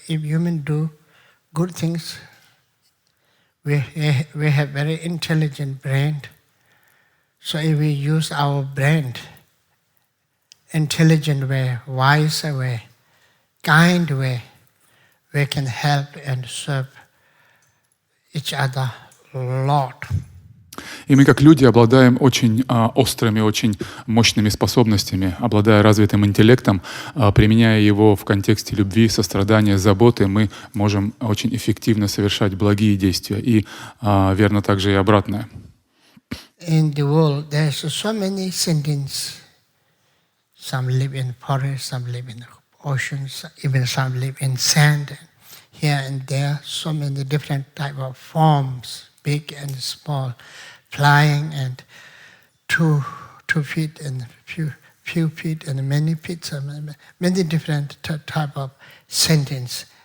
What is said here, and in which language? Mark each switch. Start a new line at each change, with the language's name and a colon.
English: If human do good things, we have very intelligent brain. So if we use our brain, intelligent way, wise way, kind way, we can help and serve each other a lot.
Russian: И мы, как люди, обладаем очень острыми, очень мощными способностями, обладая развитым интеллектом, применяя его в контексте любви, сострадания, заботы, мы можем очень эффективно совершать благие действия. И верно также и обратное.
English: In the world, there's so many sentients. Some live in forests, some live in oceans, even some live in sand. Here and there, so many different type of forms, big and small, flying and two feet and few feet and many feet, many different type of sentience.